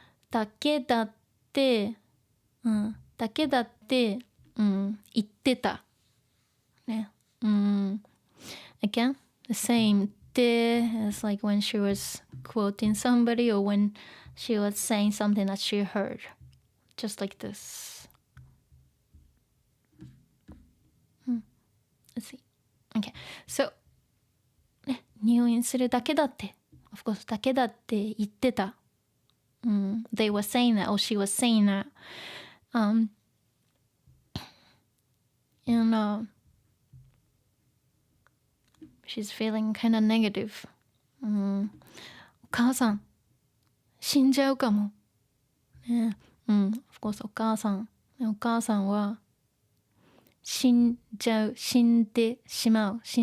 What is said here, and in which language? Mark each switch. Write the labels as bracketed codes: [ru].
[ja] だけだってだけだって言ってたね [en] again the same で as like when she was quoting somebody or when she was saying something that she heard just like this let's see. Okay. [ja] So, ね、入院するだけだって、 [en] of course [ja] だけだって言ってた。 [en] They were saying that, or she was saying that. And she's feeling kind of negative. [ja] お母さん、死んじゃうかも。ね、 [en] of course [ja] お母さんは死んでしまう。